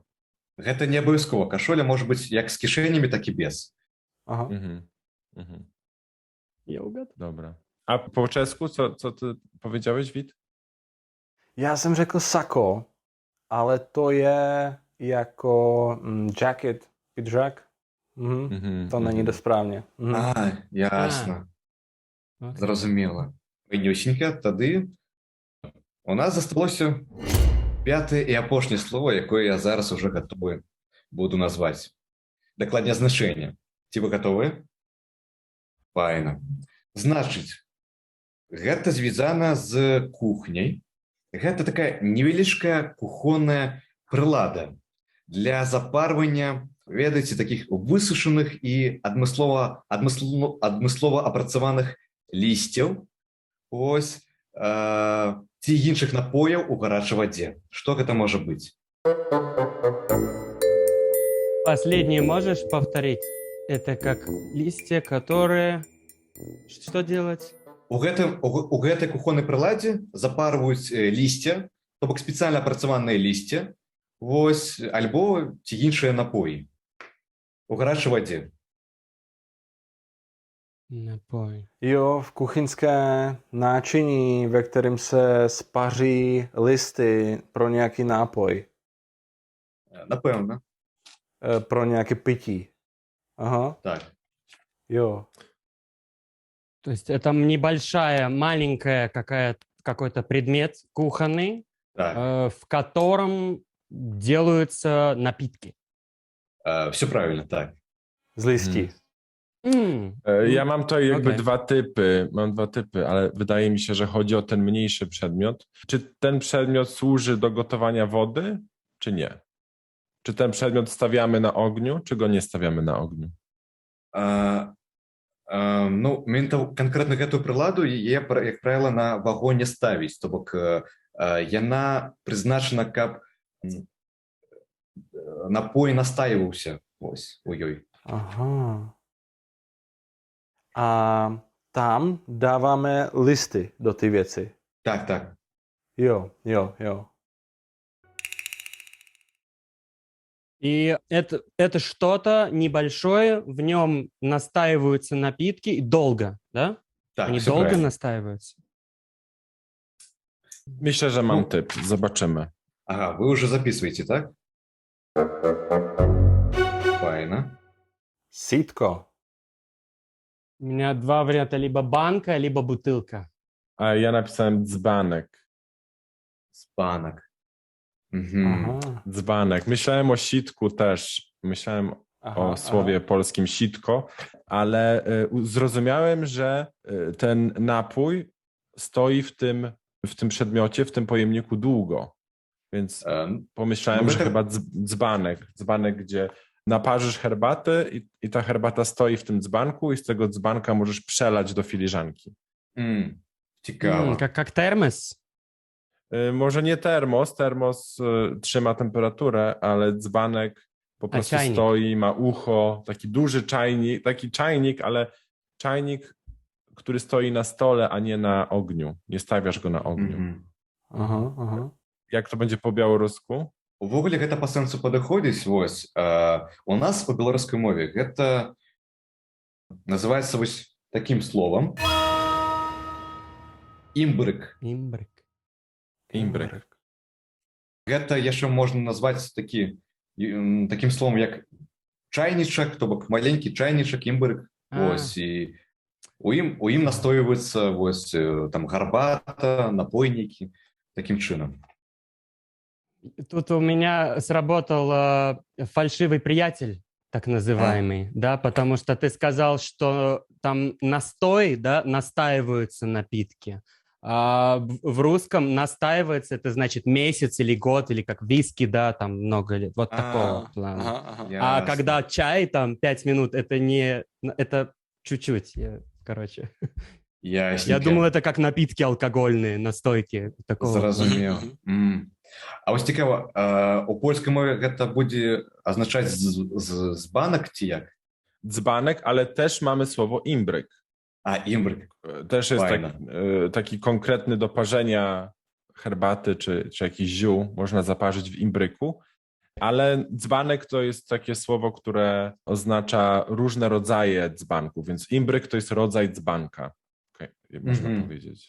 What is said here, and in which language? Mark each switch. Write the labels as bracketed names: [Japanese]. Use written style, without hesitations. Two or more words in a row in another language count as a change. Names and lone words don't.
[Belarusian] Гэта не абавязкова. Кашуля можа быць як з кішэнямі, так і без. Aha. [Russian] Я угадал. [Polish] Dobra. A po czesku, co ty powiedziałeś, Wit? [Czech] Já jsem řekl sako, ale to je jako jacket, pidžak. To není to správně. [Belarusian] Ясна. Окей. Зразумела. Вынюсенька, тады у нас засталося пятае і апошняе слово, якое я зараз уже гатовы буду назваць. Дакладнее, значэнне. Ці вы гатовы? Файна. Значыць, гэта звязана з кухняй. Гэта такая невялічкая кухонная прылада для запарвання, ведаеце, такіх высушаных і адмыслова апрацаваных лісцяў, ось, ці іншых напояў у гарачай вадзе. Што гэта можа быць? [Russian] Последнее можешь повторить? Это как листья, которые... Что делать? [Belarusian] У гэтай кухоннай прыладзе запарваюць лісця, то бок спецыяльна апрацаваныя лісця, вось, альбо ці іншыя напоі у гарачай вадзе. Напой. [Czech] Jo, v kuchyňské náčiní, ve kterém se spaří listy pro nějaký nápoj, [Belarusian] Напэўна. [Czech] pro nějaké pití. Aha, [Belarusian] Так. [Czech] jo. [Russian] То есть это небольшая, маленькая какой-то предмет кухонный, [Belarusian] Так. [Russian] в котором делаются напитки. Все правильно, так. [Czech] Z listí. [Polish] Ja mam tutaj jakby Okej. Mam dwa typy, ale wydaje mi się, że chodzi o ten mniejszy przedmiot. Czy ten przedmiot służy do gotowania wody, czy nie? Czy ten przedmiot stawiamy na ogniu, czy go nie stawiamy na ogniu? [Belarusian] Ну, канкрэтна гэтую прыладу яе, як правіла, на вагон не ставіць, то бок яна прызначана, каб напой настаиваўся ось у ёй. Aha. [Czech] A tam dáváme listy do ty věci. [Belarusian] Так, так. [Czech] Jo, jo, jo. [Russian] И это что-то небольшое, в нем настаиваются напитки и долго, да? [Belarusian] Так, [Russian] Они все долго правильно. настаиваются. [Polish] Myślę, że mam typ. Zobaczymy. [Russian] Ага, вы уже записываете, так? [Belarusian] Файна. [Czech] Sítko. [Russian] У меня два варианта: либо банка, либо бутылка. [Polish] A ja napisałem dzbanek. [Russian] Спанок. Мгм. Aha. [Polish] Dzbanek. Myślałem o sitku też. Myślałem o słowie polskim sitko, ale zrozumiałem, że ten napój stoi w tym przedmiocie, w tym pojemniku długo. Więc pomyślałem, no że to- chyba dzbanek, gdzie naparzysz herbatę i ta herbata stoi w tym dzbanku i z tego dzbanka możesz przelać do filiżanki. Ciekawe. [Russian] Как термос. [Polish] Może nie termos trzyma temperaturę, ale dzbanek po prostu czajnik. stoi, ma ucho, taki duży czajnik, ale czajnik, który stoi na stole, a nie na ogniu. Nie stawiasz go na ogniu. [Russian] Ага. [Polish] Jak to będzie po białorusku? [Belarusian] Увогуле гэта па сэнсу падыходзіць вось у нас па беларускай мове гэта называецца вось такім словам імбрык. [Russian] Имбрик. [Belarusian] Імбрик. Гэта яшчэ можна назваць такім словам як чайнічак, то бок маленькі чайнічак імбрык. Вось і у ім настойваецца вось там гарбата, напойнікі такім чынам. [Russian] Тут у меня сработал фальшивый приятель, так называемый, да, потому что ты сказал, что там настой, да, настаиваются напитки. А в русском настаивается, это значит месяц или год, или как виски, да, там много лет, вот такого плана. А когда чай, там 5 минут, это не, это чуть-чуть, короче. Я думал, это как напитки алкогольные, настойки. Такого. [Belarusian] Зразумеў. А вось цікава, у польскай мове гэта будзе азначаць збанак ці як? [Polish] Dzbanek, ale też mamy słowo imbryk. Імбрык. Też jest Fajne. taki konkretny do parzenia herbaty czy jakichś ziół można zaparzyć w imbryku, ale dzbanek to jest takie słowo, które oznacza różne rodzaje dzbanków, więc imbryk to jest rodzaj dzbanka, można powiedzieć.